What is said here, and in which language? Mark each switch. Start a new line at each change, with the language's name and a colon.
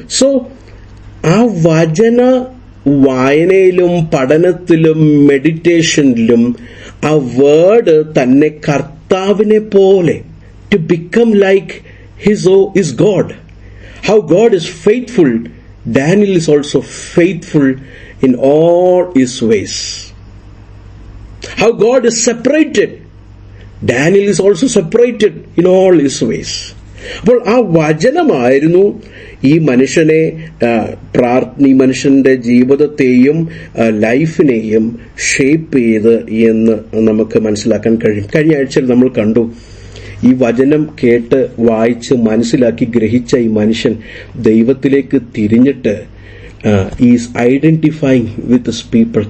Malayalam: So ആ വചന വായനയിലും പഠനത്തിലും മെഡിറ്റേഷനിലും ആ വേർഡ് തന്നെ കർത്താവിനെ പോലെ,
English: To become like his God. How God is faithful, Daniel is also faithful in all his ways. How God is separated. Daniel is also separated in all his ways.
Malayalam: അപ്പോൾ ആ വചനമായിരുന്നു ഈ മനുഷ്യനെ ഈ മനുഷ്യന്റെ ജീവിതത്തെയും ലൈഫിനെയും ഷേപ്പ് ചെയ്ത് എന്ന് നമുക്ക് മനസ്സിലാക്കാൻ കഴിയും. കഴിഞ്ഞ ആഴ്ചയിൽ നമ്മൾ കണ്ടു, ഈ വചനം കേട്ട് വായിച്ച് മനസ്സിലാക്കി ഗ്രഹിച്ച ഈ മനുഷ്യൻ ദൈവത്തിലേക്ക് തിരിഞ്ഞിട്ട്
English: Is identifying with his people.